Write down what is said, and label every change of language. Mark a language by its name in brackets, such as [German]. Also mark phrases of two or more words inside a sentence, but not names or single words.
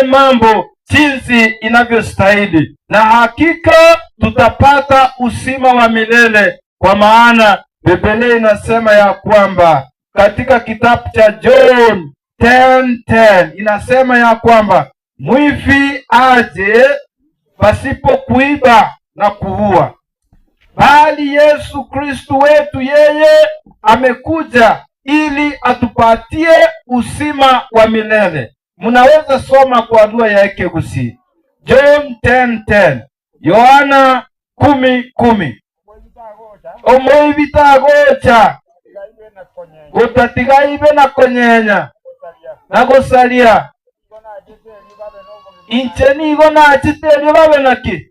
[Swahili] mambo jinsi inavyostahili, na hakika tutapata uzima wa milele, kwa maana Biblia inasema ya kwamba katika kitabu cha John 10:10 inasema ya kwamba mwivi aje pasipo kuiba na kuua, bali Yesu Kristu wetu yeye amekuja ili atupatie uzima wa milele. Munaweza soma kwa dua ya Ekegusi. John 10:10. Yohana 10:10. [Gusii] Omwivi tagocha gutatiga na konyenya na gusaria inche nigo nachiterio babe naki